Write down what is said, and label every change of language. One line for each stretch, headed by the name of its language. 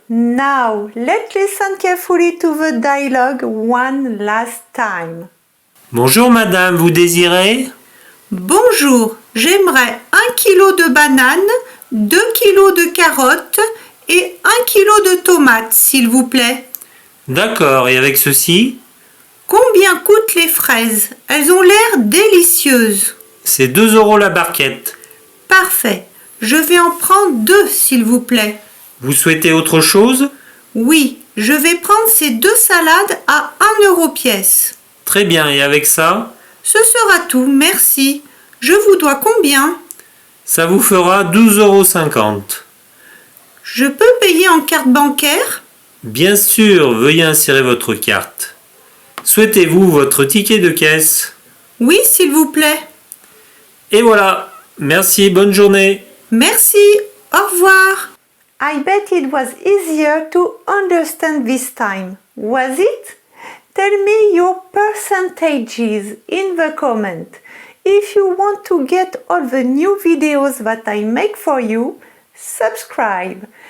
English: Now, let's listen carefully to the dialogue one last time.
French: Bonjour madame, vous désirez? Bonjour, j'aimerais 1 kilo de bananes, 2 kilos de carottes et 1 kilo de tomates, s'il vous plaît. D'accord, et avec ceci? Combien coûtent les fraises? Elles ont l'air délicieuses. C'est 2 € la barquette. Parfait. Je vais en prendre 2, s'il vous plaît. Vous souhaitez autre chose? Oui, je vais prendre ces 2 salades à 1 € pièce. Très bien, et avec ça? Ce sera tout, merci. Je vous dois combien? Ça vous fera 12,50 €. Je peux payer en carte bancaire? Bien sûr, veuillez insérer votre carte. Souhaitez-vous votre ticket de caisse? Oui, s'il vous plaît. Et voilà, merci, bonne journée. Merci, au revoir.
English: I bet it was easier to understand this time. Was it? Tell me your percentages in the comment. If you want to get all the new videos that I make for you, subscribe.